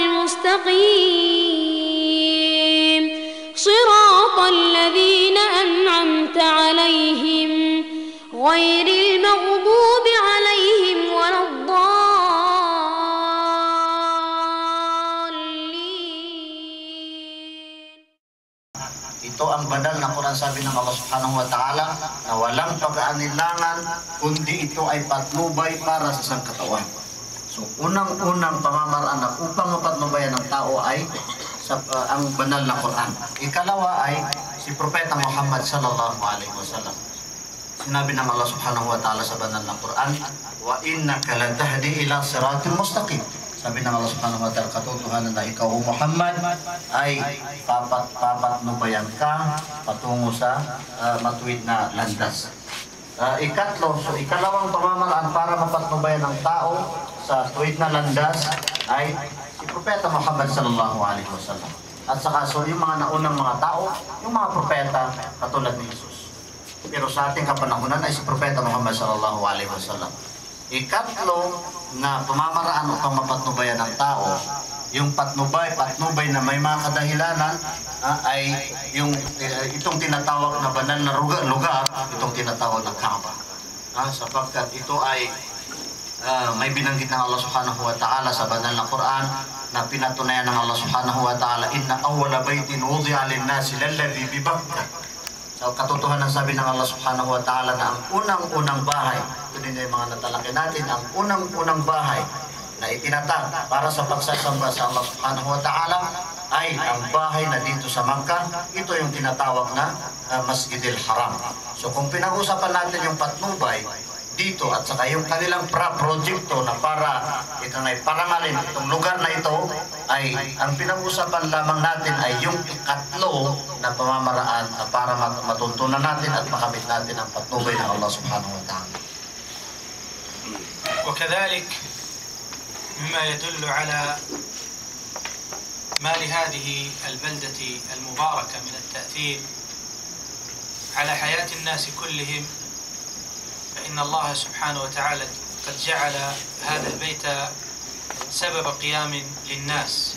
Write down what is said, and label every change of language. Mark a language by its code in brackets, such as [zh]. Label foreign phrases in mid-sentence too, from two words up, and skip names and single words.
[ar] المستقيم صراط الذين أنعمت عليهم غير المغضوب عليهم ولا الضالين. [tl] Ito ang banal na Quran, sabi ng Allah [ar] سبحانه وتعالى, [tl] na walang pag-aanilangan kundi ito ay patnubay para sa sangkatawan. So unang-unang pamamaraan na upang mapatnubayan ng tao ay ang banal na Quran. Ikalawa ay si Propeta Muhammad [ar] صلى الله عليه وسلم. [tl] Sinabi ng Allah [ar] سبحانه وتعالى [tl] sa banal na Quran, [ar] وإنك لتهدي إلى صراط مستقيم. [tl] Sabi ng Allah [ar] سبحانه وتعالى, [tl] katotohanan na ikaw Muhammad ay papatnubayan ka patungo sa matuwid na landas. Ikalawang pamamaraan para mapatnubayan ng tao sa tuwid na landas ay si Propeta Muhammad [ar] صلى الله عليه وسلم. [tl] At saka yung mga naunang mga tao, yung mga propeta katulad ni Jesus. Pero sa ating kapanahunan ay si Propeta Muhammad [ar] صلى الله عليه وسلم. [tl] Ikatlo na pamamaraan upang mapatnubayan ng tao, yung patnubay na may mga kadahilanan ay itong tinatawag na banal na lugar, itong tinatawag na Kaaba. Sapagkat ito ay may binanggit ng Allah [ar] سبحانه وتعالى [tl] sa banal na Quran na pinatunayan ng Allah [ar] سبحانه وتعالى, إن أول بيت وضع للناس للذي ببكة. [tl] So katotohanan sabi ng Allah [ar] سبحانه وتعالى [tl] na ang unang-unang bahay, ito din yung mga natalaki natin, ang unang-unang bahay na itinatag para sa pagsasamba sa Allah [ar] سبحانه وتعالى [tl] ay ang bahay na dito sa Makkah. Ito yung tinatawag na Masjidil Haram. So kung pinag-usapan natin yung patnubay dito at saka yung kanilang projecto na para parangalin itong lugar na ito, ay ang pinag-usapan lamang natin ay yung ikatlo na pamamaraan para matuntunan natin at makamit natin ang patnubay ng Allah [ar] سبحانه وتعالى. وكذلك مما يدل على ما لهذه البلدة المباركة من التأثير على حياة الناس كلهم، فإن الله سبحانه وتعالى قد جعل هذا البيت سبب قيام للناس.